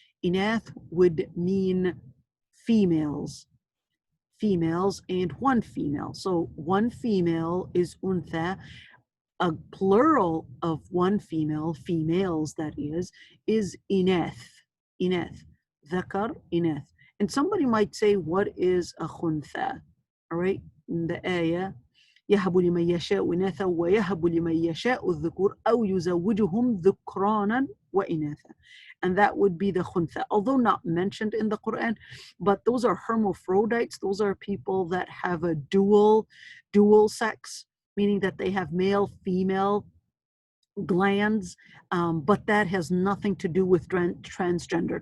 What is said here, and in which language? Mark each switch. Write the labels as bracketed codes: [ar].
[en] Inath would mean females, and one female. So one female is untha. A plural of one female, females that is inath. Inath. Dhakar, inath. And somebody might say, what is a khuntha? All right, in the ayah, [ar] يهب لمن يشاء إناثا ويهب لمن يشاء الذكور أو يزوجهم ذكرانا وإناثا. [en] And that would be the khuntha, although not mentioned in the Quran, but those are hermaphrodites. Those are people that have a dual sex, meaning that they have male, female glands, but that has nothing to do with transgender.